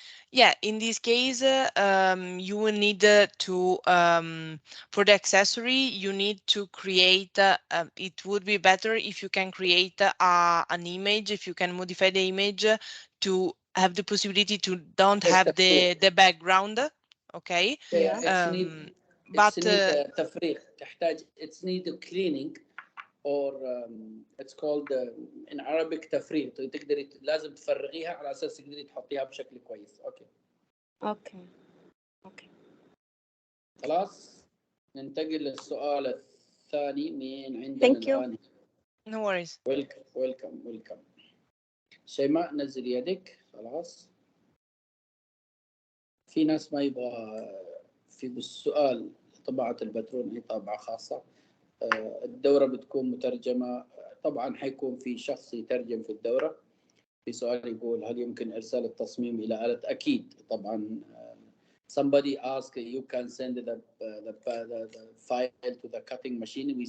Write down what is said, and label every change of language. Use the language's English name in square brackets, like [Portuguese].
[English] Yeah, in this case, you will need to, for the accessory, you need to create, it would be better if you can create an image, if you can modify the image to have the possibility to don't have the background, okay? Yeah. But [Arabic] تفريغ تحتاج [English] it's need cleaning or it's called in Arabic تفريغ. [Arabic] تقدري لازم تفرغيها على اساس تقدري تحطيها بشكل كويس. اوكي خلاص ننتقل للسؤال الثاني. مين عندنا الآن؟ [English] No worries. [Arabic] ويلكم. شيماء نزل يدك. خلاص في ناس ما يبغى في بالسؤال طباعة الباترون هي طابعة خاصة. الدورة بتكون مترجمة. طبعا حيكون في شخص يترجم في الدورة. في سؤال يقول هل يمكن إرسال التصميم إلى آلة؟ أكيد طبعا. [English] Somebody asked you can send the file to the cutting machine.